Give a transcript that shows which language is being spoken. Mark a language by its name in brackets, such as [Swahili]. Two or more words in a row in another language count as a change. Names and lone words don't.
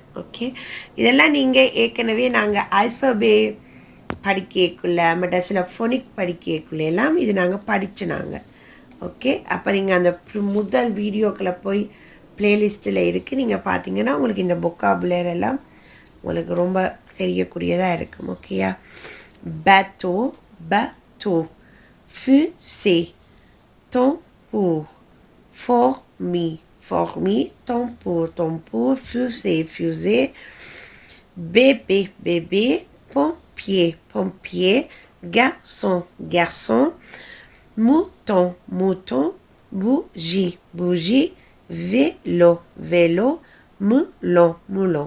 [Tamil] ஓகே, இதெல்லாம் நீங்கள் ஏற்கனவே நாங்கள் ஆல்ஃபபே படிக்கக்குள்ள மற்ற சில ஃபோனிக் படிக்கக்குள்ள எல்லாம் இது நாங்கள் படித்தோம். ஓகே, அப்போ நீங்கள் அந்த முதல் வீடியோக்களை போய் ப்ளேலிஸ்ட்டில் இருக்குது, நீங்கள் பார்த்தீங்கன்னா உங்களுக்கு இந்த பொக்காபுலர் எல்லாம் உங்களுக்கு ரொம்ப தெரியக்கூடியதாக இருக்கும். ஓகேயா, பேத்தோ, [French] fusée, tambour, fourmi, fourmi, tambour, fusée, bébé, pompier, garçon, mouton, bougie, vélo, moulon.